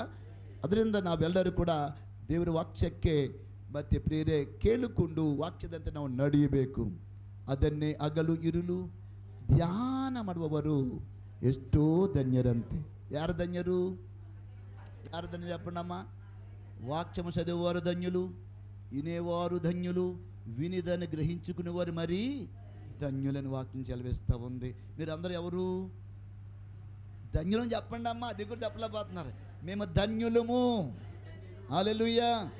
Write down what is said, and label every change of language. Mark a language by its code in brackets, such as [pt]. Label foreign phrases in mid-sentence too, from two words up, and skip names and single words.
[kn] ಅದರಿಂದ ನಾವೆಲ್ಲರೂ ಕೂಡ ದೇವರ ವಾಕ್ಯಕ್ಕೆ ಮತ್ತೆ ಪ್ರಿಯರೇ ಕೇಳಿಕೊಂಡು ವಾಕ್ಯದಂತೆ ನಾವು ನಡೆಯಬೇಕು. ಅದನ್ನೇ ಹಗಲು ಇರುಳು ಧ್ಯಾನ ಮಾಡುವವರು ಎಷ್ಟೋ ಧನ್ಯರಂತೆ. ಯಾರು ಧನ್ಯರು? ಯಾರು [te] ధన్యులు చెప్పండమ్మా? వాక్యము చదివేవారు ధన్యులు, వినేవారు ధన్యులు, వినిదని గ్రహించుకునేవారు మరి ధన్యులని వాక్యం చెలవిస్తూ ఉంది. మీరు అందరూ ఎవరు ధన్యులని చెప్పండి అమ్మా. అది కూడా చెప్పలేకపోతున్నారు. మేము ధన్యులము. హల్లెలూయా.